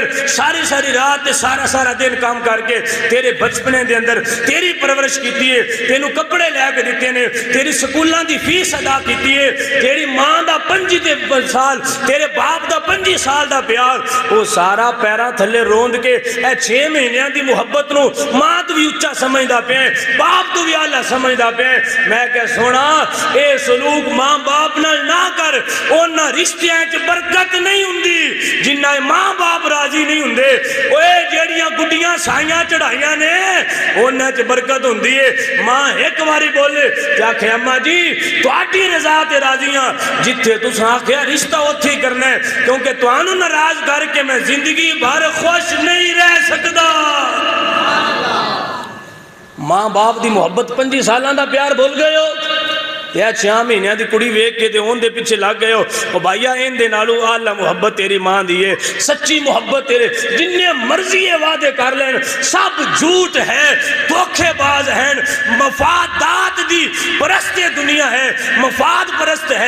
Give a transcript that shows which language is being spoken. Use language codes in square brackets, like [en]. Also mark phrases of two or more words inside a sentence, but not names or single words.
[pa] ساری رات تے سارا دن کام کر کے تیرے بچپنے دے اندر تیری پرورش کیتی ہے، تینوں کپڑے لے کے دیتے نے، تیری سکولاں دی فیس ادا کیتی ہے، تیری ماں دا 25 سال تیرے باپ دا 25 سال دا پیار، وہ سارا پیرا تھلے روند کے اے 6 مہینیاں دی محبت نو ماں تو بھی اچھا سمجھدا پہ باپ تو بھی اعلیٰ سمجھدا پہ۔ میں کہ سونا اے سلوک ماں باپ نہ کر، انہاں رشتیاں چ برکت نہیں ہوندی جنہ ماں باپ راضی نہیں ہوندے۔ اوے جیڑیاں گڈیاں سائیاں چڑھائیاں نے انہاں چ برکت ہوندی ہے۔ ماں ایک باری بولے کیا کہ اماں جی تہاڈی رضا تے راضیاں، جتھے تساں آکھیا رشتہ اوتھے ہی کرنا ہے، کیونکہ تانوں ناراض کر کے میں زندگی بھر خوش نہیں رہ سکدا۔ ماں باپ دی محبت 25 سالاں دا پیار بھول گئے ہو، یا 6 مہینے دی کڑی ویکھ کے تے اون دے پیچھے لگ گئے ہو۔ او بھائیا ان دے نالو اعلیٰ محبت تیری ماں دی ہے، سچی محبت تیرے جننے مرضی وعدے کر لین سب جھوٹ ہے، دھوکے باز ہیں، مفادات دی پرست دنیا ہے، مفاد پرست ہے۔